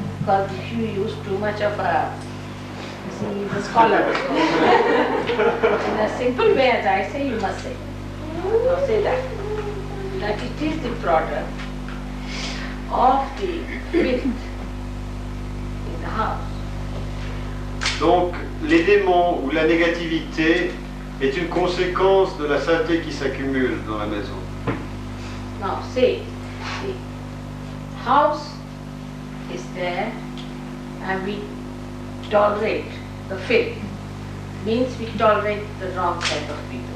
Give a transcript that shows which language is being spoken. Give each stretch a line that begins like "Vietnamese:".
English: Because if you use too much of a, you see, the scholar. In a simple way, as I say, you must say. Now say that. That it is the product of the filth in the house.
French: Donc, les démons ou la négativité est une conséquence de la saleté qui s'accumule dans la maison.
English: Now say, the house is there and we tolerate the filth. Means we tolerate the wrong type of people.